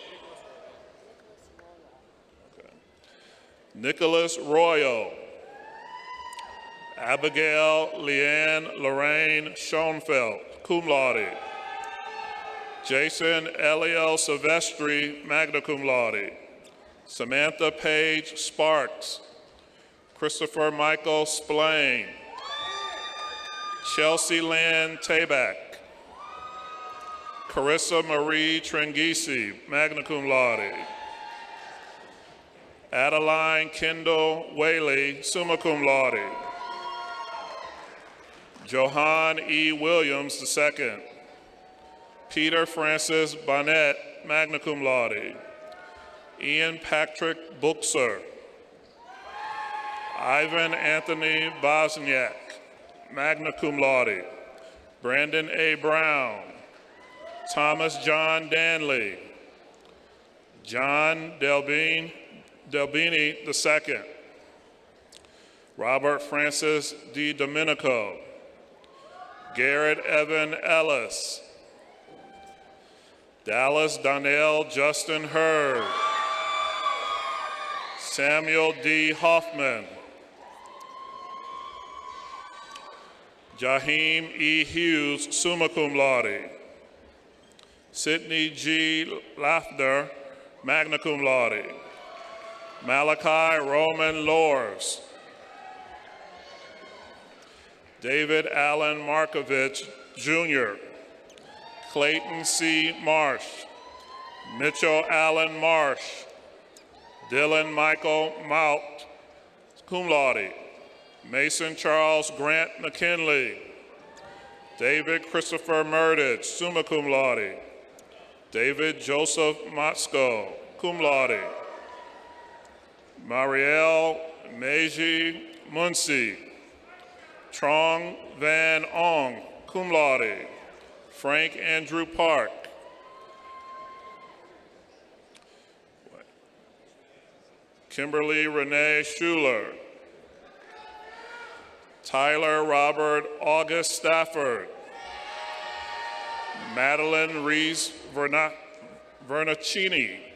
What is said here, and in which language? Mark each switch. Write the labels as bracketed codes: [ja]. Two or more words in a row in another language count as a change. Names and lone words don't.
[en] Nicholas Royal. Abigail Leanne Lorraine Schoenfeld, [la] cum laude. [en] Jason Eliel Silvestri, [la] magna cum laude. [en] Samantha Page Sparks. Christopher Michael Splain. Chelsea Lynn Tabak. Carissa Marie Trengisi, [la] magna cum laude. [en] Adeline Kendall Whaley, [la] summa cum laude. [en] Johan E. Williams II. Peter Francis Bonnet, [la] magna cum laude. [en] Ian Patrick Buxer. Ivan Anthony Bosniak, [la] magna cum laude. [en] Brandon A. Brown. Thomas John Danley. John Delbini II. Robert Francis D. Domenico. Garrett Evan Ellis. Dallas Donnell Justin Hurd. Samuel D. Hoffman. Jaheim E. Hughes, [la] summa cum laude. Sidney G. [en] Lafner, [la] magna cum laude. [en] Malachi Roman Lors. David Allen Markovich, Jr. Clayton C. Marsh. Mitchell Allen Marsh. Dylan Michael Maut, [la] cum laude. [en] Mason Charles Grant McKinley. David Christopher Murdage, [la] summa cum laude. [en] David Joseph Matsko, [la] cum laude. [en] Marielle Meiji Muncy. Trong Van Ong, [la] cum laude. [en] Frank Andrew Park. Kimberly Renee Schuler. Tyler Robert August Stafford. Madeline Reese Vernacini.